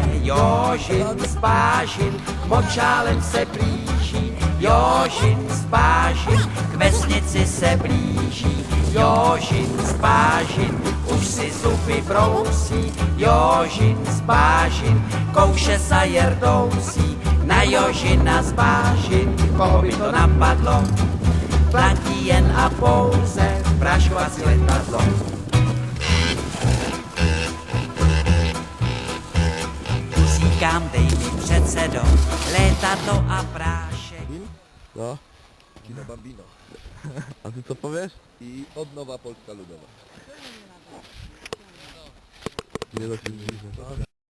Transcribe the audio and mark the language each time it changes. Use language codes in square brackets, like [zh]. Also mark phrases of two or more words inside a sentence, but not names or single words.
[cs] Jožin z bážin, močálem se blíží, Jožin z bážin, k vesnici se blíží, Jožin z bážin, už si zuby brousí, Jožin z bážin, kouše sa jerdousí, na Jožina z bážin, koho by to napadlo, platí jen a pouze práškovací letadlo. Říkám, dej mi předsedo, letadlo a prášek. [pl] No. Kina Bambino. A ty co powiesz? I odnowa Polska Ludowa. Nie da się